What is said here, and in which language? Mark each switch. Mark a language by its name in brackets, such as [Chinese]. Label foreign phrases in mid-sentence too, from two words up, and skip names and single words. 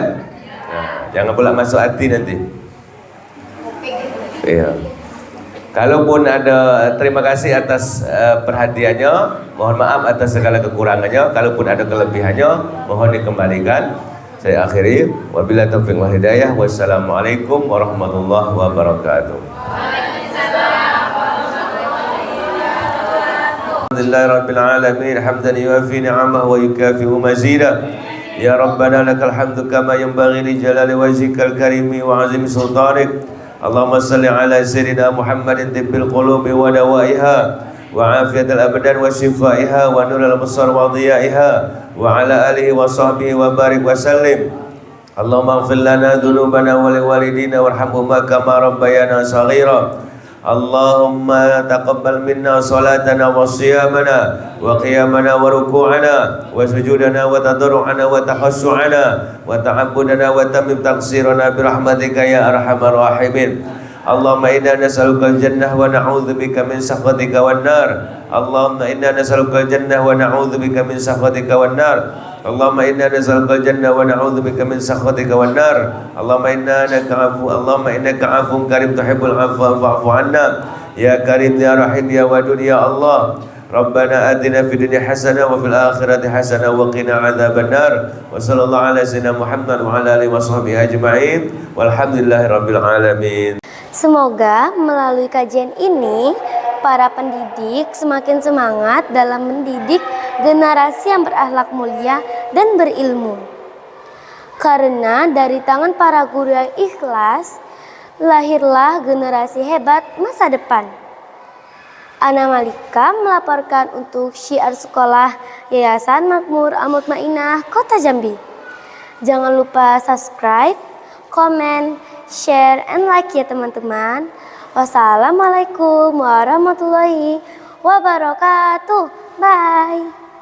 [Indonesian] Jangan pula masuk hati nanti. Iya. Kalaupun ada, terima kasih atas perhatiannya. Mohon maaf atas segala kekurangannya. Kalaupun ada kelebihannya, mohon dikembalikan. Saya akhiri. [Arabic] وبالله التوفيق والهداية. والسلام عليكم ورحمة الله وبركاته. الحمد لله رب العالمين حمدا يوافي نعمه ويكافئ مزيده. يا ربنا لك الحمد كما ينبغي لجلال وجهك الكريم وعظيم سلطانك. اللهم صل على سيدنا محمد طب القلوب ودوائها وعافية الأبدان وشفائها ونور الأبصار وضيائها وعلى آله وصحبه وبارك وسلم. اللهم اغفر لنا ذنوبنا ولوالدينا وارحمهما كما ربيانا صغيرا. اللهم تقبل منا صلاتنا وصيامنا وقيامنا وركوعنا وسجودنا وتضرعنا وتخشعنا وتعبدنا وتمم تقصيرنا برحمتك يا أرحم الراحمين. اللهم إنا نسألك الجنة ونعوذ بك من سخطك والنار. اللهم إنا نسألك الجنة ونعوذ بك من سخطك والنار. اللهم إنا نسألك الجنة ونعوذ بك من سخطك والنار. اللهم إنك عفو كريم تحب العفو فاعف عنا. يا كريم يا رحيم يا ودود يا الله. ربنا آتنا في الدنيا حسنة وفي الآخرة حسنة وقنا عذاب النار. وصلى الله على سيدنا محمد وعلى آله وصحبه أجمعين. والحمد لله رب العالمين. [Indonesian] Semoga melalui kajian ini para pendidik semakin semangat dalam mendidik generasi yang berakhlak mulia dan berilmu. Karena dari tangan para guru yang ikhlas, lahirlah generasi hebat masa depan. Ana Malika melaporkan untuk syiar sekolah Yayasan Makmur Al-Mutmainah Kota Jambi. Jangan lupa subscribe, komen, [English] share, and like [Indonesian] ya teman-teman. [Arabic] والسلام عليكم ورحمة الله وبركاته. Bye.